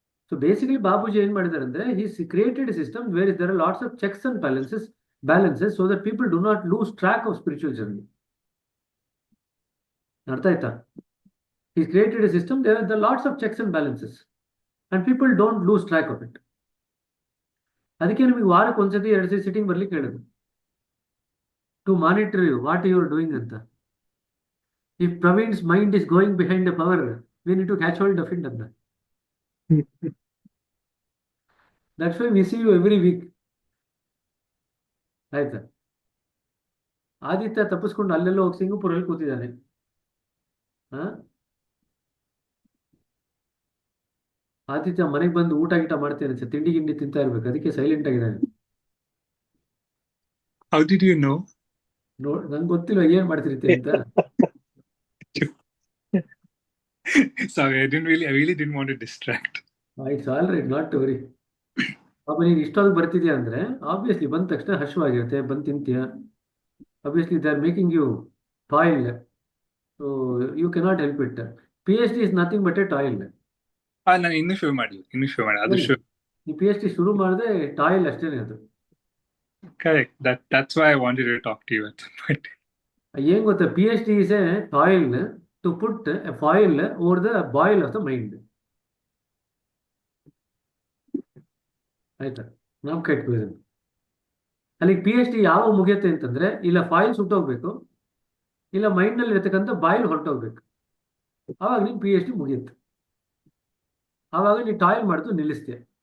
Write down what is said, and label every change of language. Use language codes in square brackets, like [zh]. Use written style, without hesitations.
[en] So basically, Babuji [kn] ಏನು ಮಾಡಿದ್ದಾರೆ ಅಂದ್ರೆ, [en] he created a system where there are lots of checks and balances, so that people do not lose track of spiritual journey. [kn] ಅರ್ಥ ಆಯ್ತಾ? [en] He created a system there are lots of checks and balances, and people don't lose track of it. [kn] ಅದಕ್ಕೆ ನಿಮಗೆ ವಾರಕ್ಕೆ ಒಂದ್ಸತಿ 2 ಸತಿ sitting ಬರ್ಲಿಕ್ಕೆ ಹೇಳೋದು, [en] to monitor you what you are doing [kn] ಅಂತ. [en] If Praveen's mind is going behind the power, we need to catch hold of it ಅಂತ. That's why we see you every week. [kn] ಆಯ್ತಾ? ಆದಿತ್ಯ ತಪ್ಪಿಸ್ಕೊಂಡು ಅಲ್ಲೆಲ್ಲ ಹೋಗಿ ಸಿಂಗಪುರಲ್ಲಿ ಕೂತಿದ್ದಾನೆ. ಹಾ, ಆದಿತ್ಯ ಮನೆಗೆ ಬಂದು ಊಟ ಗೀಟ ಮಾಡ್ತೇನೆ, ತಿಂಡಿ ಗಿಂಡಿ ತಿಂತಾ ಇರ್ಬೇಕು, ಅದಕ್ಕೆ ಸೈಲೆಂಟ್ ಆಗಿದ್ದಾನೆ. [en] How did you know? [kn] ನಂಗೆ ಗೊತ್ತಿಲ್ಲ ಏನ್ ಮಾಡ್ತಿರ್ತೀವಿ ಅಂತ. [en] Sorry, I really didn't want to distract. It's all right, not to worry. [kn] ಪಾಪ ನೀನು ಇಷ್ಟೊಂದು ಬರ್ತಿದ್ಯಾ ಅಂದ್ರೆ ಆಬ್ವಿಯಸ್ಲಿ ಬಂದ ತಕ್ಷಣ ಹಶ್ವಾಗಿರುತ್ತೆ, ಬಂದು ತಿಂತೀಯ. [en] Obviously they are making you toil, so you cannot help it. PhD is nothing but a toil. [kn] ನಾನು ಇನ್ನೂ ಶುರು ಮಾಡಿಲ್ಲ ಅದು ಶುರು. ಈ PhD ಶುರು ಮಾಡಿದ್ರೆ ಟಾಯ್ಲ್ ಅಷ್ಟೇನೆ ಅದು. [en] Correct. That's why I wanted to talk to you at some point. [kn] ಏನ್ ಗೊತ್ತಾ, [en] PhD is a toil to put a foil over the boil of the mind. [kn] ಆಯ್ತಾ? ನಾವು ಕೆಟ್ಕೋದು ಅಲ್ಲಿಗೆ PhD ಯಾವಾಗ ಮುಗಿಯುತ್ತೆ ಅಂತಂದ್ರೆ, ಇಲ್ಲ ಫಾಯಿಲ್ ಸುಟ್ಟೋಗ್ಬೇಕು, ಇಲ್ಲ ಮೈಂಡ್ ನಲ್ಲಿ ಇರ್ತಕ್ಕಂಥ ಬಾಯಿಲ್ ಹೊರಟೋಗ್ಬೇಕು, ಆವಾಗ ನೀನು PhD ಮುಗಿಯುತ್ತೆ. ಆವಾಗ ನೀನು ಟಾಯ್ಲ್ ಮಾಡ್ತು ನಿಲ್ಲಿಸ್ತೀಯ.